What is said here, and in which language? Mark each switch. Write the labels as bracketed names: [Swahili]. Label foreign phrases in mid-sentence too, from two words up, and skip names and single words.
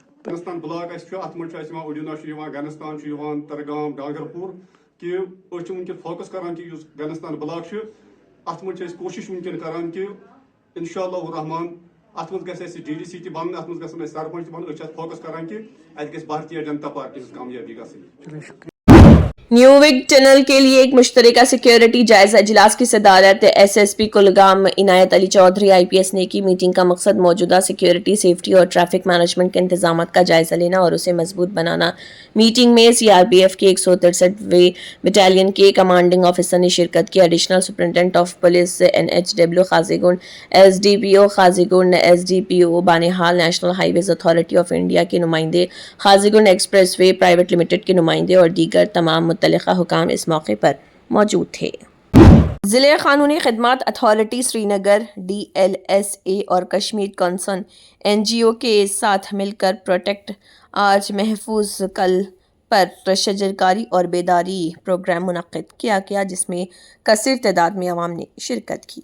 [Kashmiri] گنستان بلاک ات منٛز اُڈینا گنستان ترگام ڈانگرپور کہ أسۍ ونکٮ۪ن فوکس کران کہ گنستان بلاک ات منٛز کوشش ونکٮ۪ن کران کہ انشاءاللہ الرحمان ات منٛز گژھِ اَسہِ DDC تہِ بنُن، ات منٛز گژھن اَسہِ سرپنچ تہِ بنُن، أسۍ چھِ اتھ فوکس کران کہ اتہِ گژھِ بھارتیہ جنتا پارٹی ہٕنٛز کامیٲبی گژھٕنۍ۔ [Urdu] نیو وگ ٹنل کے لیے ایک مشترکہ سیکیورٹی جائزہ اجلاس کی صدارت SSP کلگام عنایت علی چودھری IPS نے کی۔ میٹنگ کا مقصد موجودہ سیکیورٹی، سیفٹی اور [English] traffic management [Urdu] کے انتظامات کا جائزہ لینا اور اسے مضبوط بنانا۔ میٹنگ میں CRPF کے 163ویں بٹالین کے کمانڈنگ آفیسر نے شرکت کی۔ ایڈیشنل سپرنٹینڈنٹ آف پولیس NHW قاضی گنڈ، SDPO قاضی گنڈ، SDPO بانہال، نیشنل ہائی ویز اتھارٹی آف انڈیا کے نمائندے، قاضی گنڈ ایکسپریس وے پرائیویٹ لمیٹڈ کے نمائندے اور دیگر تمام متعلقہ حکام اس موقع پر موجود تھے۔ ضلع قانونی خدمات اتھارٹی سری نگر DLSA اور کشمیر کنسرن NGO کے ساتھ مل کر پروٹیکٹ آج محفوظ کل پر شجرکاری اور بیداری پروگرام منعقد کیا گیا، جس میں کثیر تعداد میں عوام نے شرکت کی۔